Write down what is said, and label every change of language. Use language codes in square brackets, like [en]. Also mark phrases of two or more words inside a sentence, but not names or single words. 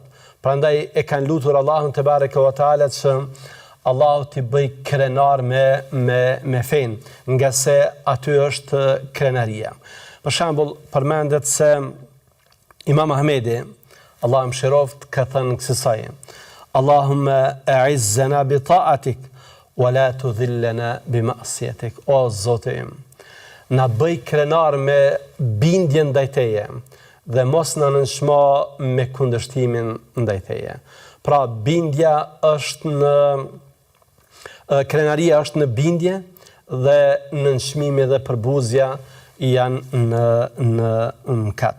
[sq] Prandaj e kanë lutur Allahun [ar] تبارك وتعالى [sq] që Allahu t'i bëj krenar me fenë, nga se aty është krenaria. Për shembull, përmendet se Imam Ahmedi, Allah më shiroft, ka thënë kësaj: [ar] "اللهم أعزنا بطاعتك ولا تذلنا بمعصيتك." [sq] O Zoti im, na bëj krenar me bindjen ndaj teje dhe mos na nënçmo me kundërshtimin ndaj teje. Pra bindja është në krenaria është në bindje dhe nënçmimi dhe përbuzja janë në mëkat.